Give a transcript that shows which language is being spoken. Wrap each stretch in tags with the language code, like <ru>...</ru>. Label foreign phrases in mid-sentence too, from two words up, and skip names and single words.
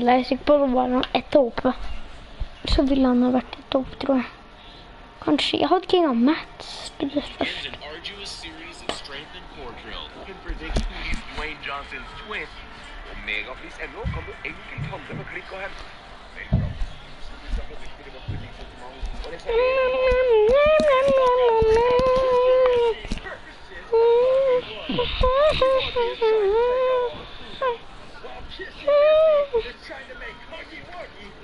<no>Jeg er sikker på at det var han 1 oppe. Så ville han ha vært 1 oppe, tror jeg. Kanskje. Jeg hadde ikke engang Mats. Det er først.</no> <en>An arduous series of strength and core drill. You can predict who's Dwayne Johnson's twin.</en> <no>Og Megaflis ennå kan du enkelt handle med klikk og hent.</no> <en>Just trying to make huggy wuggy.</en>